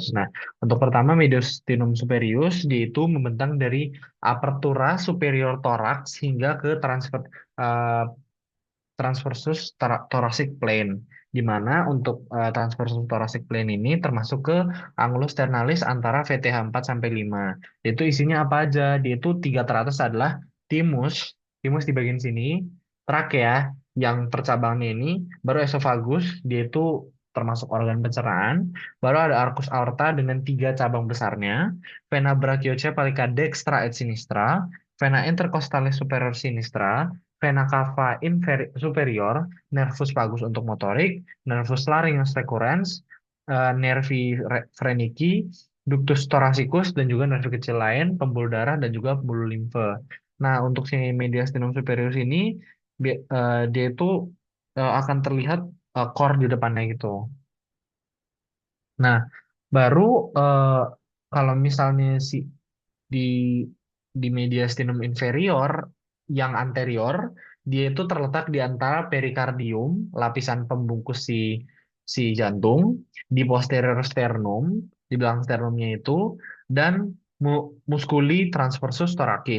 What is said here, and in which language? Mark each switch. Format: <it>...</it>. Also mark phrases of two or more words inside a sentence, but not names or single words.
<id>Nah, untuk pertama</id> <la>mediastinum superius,</la> <id>dia itu membentang dari</id> <la>apertura superior thorax</la> <id>hingga ke eh,</id> <en>transversus thoracic plane,</en> <id>di mana untuk</id> <en>transversus thoracic plane</en> <id>ini termasuk ke</id> <la>angulus sternalis</la> <id>antara VTH4 sampai 5. Itu isinya apa aja? Dia itu tiga teratas adalah timus, timus di bagian sini, trakea yang percabangnya ini, baru esophagus, dia itu termasuk organ pencernaan, baru ada</id> <la>arcus aorta</la> <id>dengan tiga cabang besarnya,</id> <la>vena brachiocephalica dextra et sinistra, vena intercostalis superior sinistra, vena cava superior, nervus vagus</la> <id>untuk motorik,</id> <la>nervus larynx recurrens, nervi vrenici, ductus thoracicus,</la> <id>dan juga nervi kecil lain, pembuluh darah, dan juga pembuluh limfe. Nah, untuk si</id> <la>mediastinum superior</la> <id>ini, dia itu akan terlihat core di depannya gitu. Nah, baru eh, kalau misalnya di</id> <la>mediastinum inferior</la> <id>yang anterior, dia itu terletak di antara perikardium, lapisan pembungkus si jantung, di posterior sternum, di belakang sternumnya itu, dan</id> <la>musculi transversus thoracis.</la>